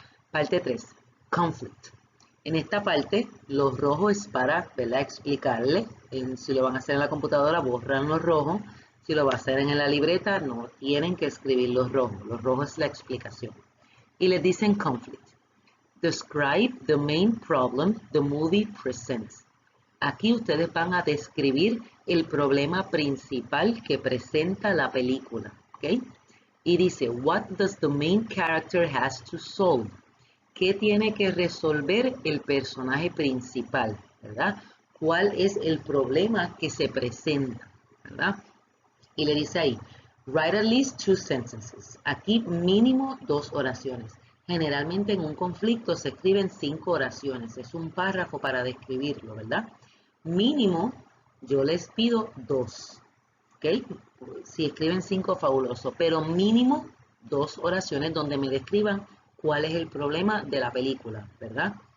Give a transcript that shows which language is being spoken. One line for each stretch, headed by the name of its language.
Spanish: Parte 3, conflict. En esta parte, los rojos es para, ¿verdad?, explicarle. Si lo van a hacer en la computadora, borran los rojos. Si lo va a hacer en la libreta, no tienen que escribir los rojos. Los rojos es la explicación. Y les dicen conflict.
English: Describe the main problem the movie presents.
Spanish: Aquí ustedes van a describir el problema principal que presenta la película, ¿ok?
English: Y dice, what does the main character has to solve?
Spanish: ¿Qué tiene que resolver el personaje principal, verdad? ¿Cuál es el problema que se presenta, verdad?
English: Y le dice ahí, write at least two sentences.
Spanish: Aquí mínimo dos oraciones. Generalmente en un conflicto se escriben 5 oraciones. Es un párrafo para describirlo, ¿verdad? Mínimo, yo les pido 2. ¿Ok? Si escriben 5, fabuloso. Pero mínimo 2 oraciones donde me describan cuál es el problema de la película, ¿verdad?